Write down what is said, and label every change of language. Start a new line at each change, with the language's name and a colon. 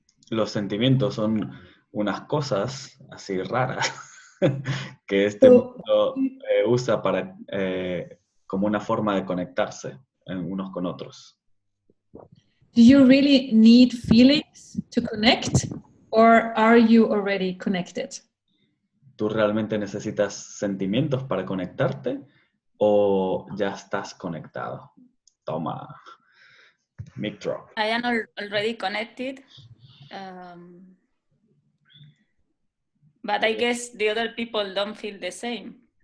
Spanish: Los sentimientos son unas cosas así raras que este mundo usa para, como una forma de conectarse unos con otros.
English: Do you really need feelings to connect, or are you already connected?
Spanish: ¿Tú realmente necesitas sentimientos para conectarte o ya estás conectado? Toma.
English: Mic drop. I am already connected, but I guess the other people don't feel the same.